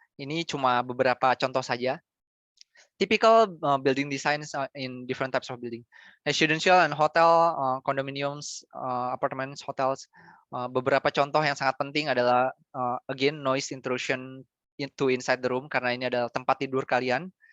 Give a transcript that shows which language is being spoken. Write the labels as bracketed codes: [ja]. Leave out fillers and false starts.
[id] Ini cuma beberapa contoh saja. [en] Typical building designs in different types of building. Residential and hotel, condominiums, apartments, hotels. [id] Beberapa contoh yang sangat penting adalah [en] again noise intrusion into inside the room, [id] karena ini adalah tempat tidur kalian.